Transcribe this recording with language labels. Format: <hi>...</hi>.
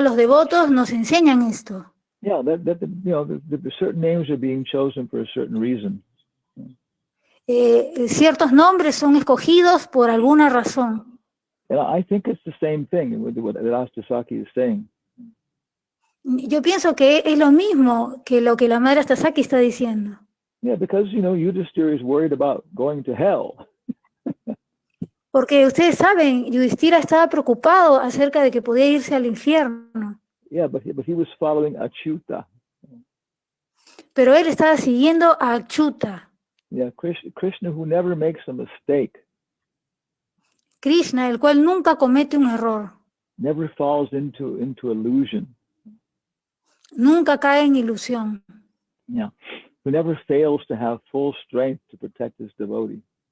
<es>Los devotos nos enseñan esto.</es> <en>Yeah, the certain names are being chosen for a certain reason.</en> <es>Ciertos nombres son escogidos por alguna razón.</es> <en>And I think it's the same thing with what Astasaki is saying.</en> <es>Yo pienso que es lo mismo que lo que la madre Astasaki está diciendo.</es> <en>Yeah, because Yudhishthira is worried about going to hell.</en> <es>Porque ustedes saben, Yudhishthira estaba preocupado acerca de que podía irse al infierno.</es> <en>Yeah, but he was following Achyuta.</en> <es>Pero él estaba siguiendo a Achyuta.</es> <en>Yeah, Krishna who never makes a mistake.</en> <es>Krishna, el cual nunca comete un error.</es> <en>Never falls into illusion.</en> <es>Nunca cae en ilusión.</es> <en>Yeah, who never fails to have full strength to protect his devotee.</en>